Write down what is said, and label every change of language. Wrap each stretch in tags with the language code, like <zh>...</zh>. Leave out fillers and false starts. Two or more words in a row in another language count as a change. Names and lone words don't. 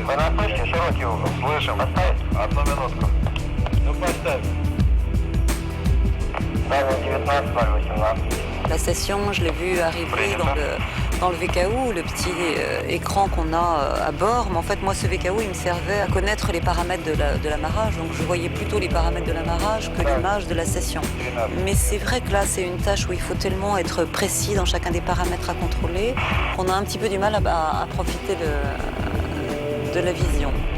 <ru>Вы нас слышите? Широкий угол. Слышим. Поставить? 1 минутку. Ну поставь. Да, 19:18.</ru> <fr>La station, je l'ai vu arriver dans le VKU, le petit écran qu'on a à bord. Mais en fait, moi, ce VKU, il me servait à connaître les paramètres de l'amarrage. Donc, je voyais plutôt les paramètres de l'amarrage que l'image de la station. Mais c'est vrai que là, c'est une tâche où il faut tellement être précis dans chacun des paramètres à contrôler qu'on a un petit peu du mal à profiter de la vision.</fr>